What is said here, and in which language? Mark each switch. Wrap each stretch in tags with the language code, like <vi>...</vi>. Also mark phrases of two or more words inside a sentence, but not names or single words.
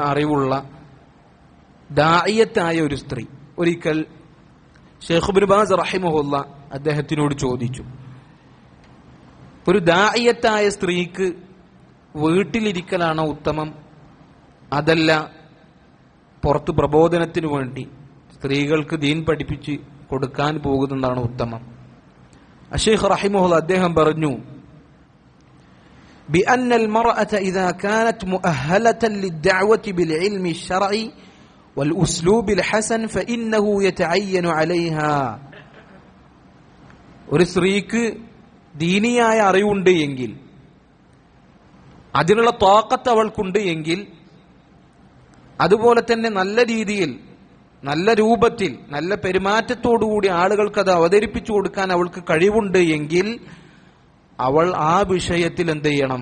<ml>അറിവുള്ള ദാഇയത്തായ ഒരു സ്ത്രീ ഒരിക്കൽ ഷെയ്ഖ് ഇബ്നു ബാസ് റഹിമഹുള്ള അദ്ദേഹത്തിനോട് ചോദിച്ചു, ഒരു ദാഇയത്തായ സ്ത്രീക്ക് വീട്ടിലിരിക്കലാണോ ഉത്തമം, അതല്ല പുറത്ത് പ്രബോധനത്തിനു വേണ്ടി സ്ത്രീകൾക്ക് ദീൻ പഠിപ്പിച്ച് കൊടുക്കാൻ പോകുന്നതാണോ ഉത്തമം? ഷെയ്ഖ് റഹിമഹുള്ള അദ്ദേഹം പറഞ്ഞു,</ml> <ar>بأن المرأة إذا كانت مؤهلة للدعوة بالعلم الشرعي والأسلوب الحسن فإنه يتعين عليها.</ar> <ml>ഒരു സ്ത്രീക്ക് ദീനിയായ അറിവുണ്ട് എങ്കിൽ, അതിനുള്ള ത്വാഖത്ത് അവൾക്കുണ്ട് എങ്കിൽ, അതുപോലെ തന്നെ നല്ല രീതിയിൽ, നല്ല രൂപത്തിൽ, നല്ല പെരുമാറ്റത്തോടുകൂടി ആളുകൾക്ക് അത് അവതരിപ്പിച്ചു കൊടുക്കാൻ അവൾക്ക് കഴിവുണ്ട് എങ്കിൽ, അവൾ ആ വിഷയത്തിൽ എന്ത് ചെയ്യണം?</ml>